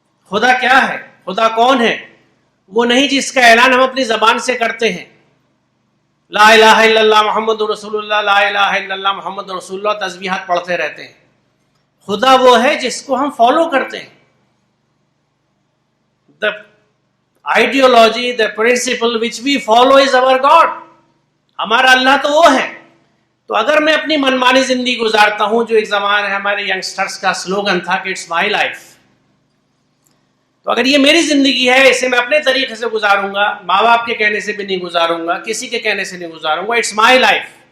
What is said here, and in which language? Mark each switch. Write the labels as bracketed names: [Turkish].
[Urdu] خدا کیا ہے؟ خدا کون ہے؟ وہ نہیں جس کا اعلان ہم اپنی زبان سے کرتے ہیں، لا الہ الا اللہ محمد رسول اللہ، لا الہ الا اللہ محمد رسول اللہ، تسبیحات پڑھتے رہتے ہیں. خدا وہ ہے جس کو ہم فالو کرتے ہیں. [English] The ideology, the principle which we follow is our God. [Urdu] ہمارا اللہ تو وہ ہے. تو اگر میں اپنی منمانی زندگی گزارتا ہوں، جو ایک زمانہ ہے ہمارے ینگسٹرز کا سلوگن تھا کہ [English] it's my life, [Urdu] تو اگر یہ میری زندگی ہے، اسے میں اپنے طریقے سے گزاروں گا، ماں باپ کے کہنے سے بھی نہیں گزاروں گا، کسی کے کہنے سے نہیں گزاروں گا. It's my life.